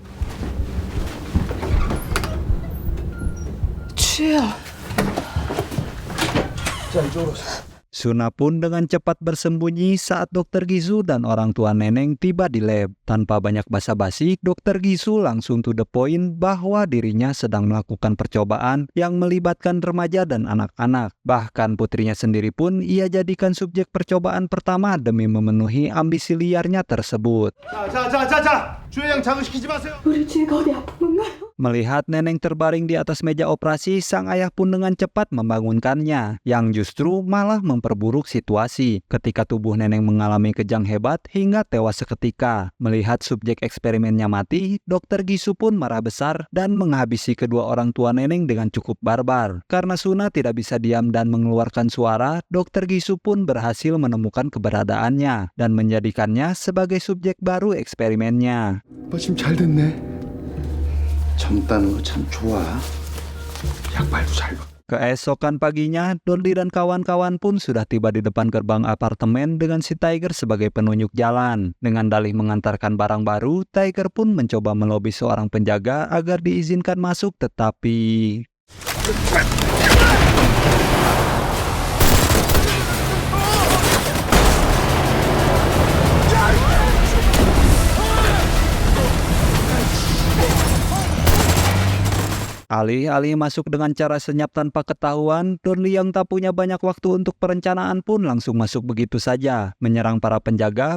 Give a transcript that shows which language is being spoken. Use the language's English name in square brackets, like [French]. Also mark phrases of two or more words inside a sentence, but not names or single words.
[Korean] 주야. [Indonesian] Suna pun dengan cepat bersembunyi saat Dr. Gizu dan orang tua neneng tiba di lab. Tanpa banyak basa-basi, Dr. Gizu langsung [English] to the point [Indonesian] bahwa dirinya sedang melakukan percobaan yang melibatkan remaja dan anak-anak. Bahkan putrinya sendiri pun ia jadikan subjek percobaan pertama demi memenuhi ambisi liarnya tersebut. [Korean] 자. 주혜양 자극시키지 마세요. 우리 주희가 어디 아픈 건가요? [Indonesian] Melihat neneng terbaring di atas meja operasi, sang ayah pun dengan cepat membangunkannya, yang justru malah memperburuk situasi ketika tubuh neneng mengalami kejang hebat hingga tewas seketika. Melihat subjek eksperimennya mati, Dr. Gizu pun marah besar dan menghabisi kedua orang tua neneng dengan cukup barbar. Karena Suna tidak bisa diam dan mengeluarkan suara, Dr. Gizu pun berhasil menemukan keberadaannya dan menjadikannya sebagai subjek baru eksperimennya. [Korean] 마침 잘 됐네. 젊다는 거 참 좋아. 약발도 잘 봐. [Indonesian] Keesokan paginya, Donli dan kawan-kawan pun sudah tiba di depan gerbang apartemen dengan si Tiger sebagai penunjuk jalan. Dengan dalih mengantarkan barang baru, Tiger pun mencoba melobi seorang penjaga agar diizinkan masuk, tetapi... Alih-alih masuk dengan cara senyap tanpa ketahuan, Donli yang tak punya banyak waktu untuk perencanaan pun langsung masuk begitu saja, menyerang para penjaga.